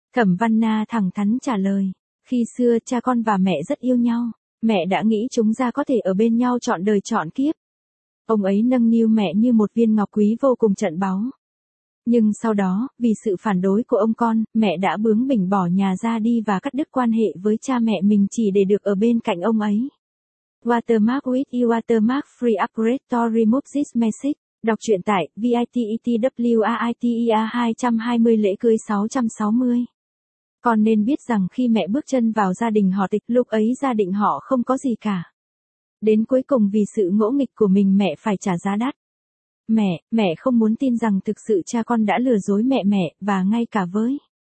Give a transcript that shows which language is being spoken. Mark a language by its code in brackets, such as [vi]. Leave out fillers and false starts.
[vi] Thẩm Văn Na thẳng thắn trả lời, khi xưa cha con và mẹ rất yêu nhau, mẹ đã nghĩ chúng ta có thể ở bên nhau trọn đời trọn kiếp. ông ấy nâng niu mẹ như một viên ngọc quý vô cùng trận báu. Nhưng sau đó, vì sự phản đối của ông con, mẹ đã bướng bỉnh bỏ nhà ra đi và cắt đứt quan hệ với cha mẹ mình chỉ để được ở bên cạnh ông ấy. [en] Watermark with you, watermark free upgrade to remove this message. [vi] Đọc truyện tại VITETWAITEA 220 lễ cưới 660. Con nên biết rằng khi mẹ bước chân vào gia đình họ Tịch, lúc ấy gia đình họ không có gì cả. Đến cuối cùng vì sự ngỗ nghịch của mình mẹ phải trả giá đắt. Mẹ không muốn tin rằng thực sự cha con đã lừa dối mẹ, và ngay cả với.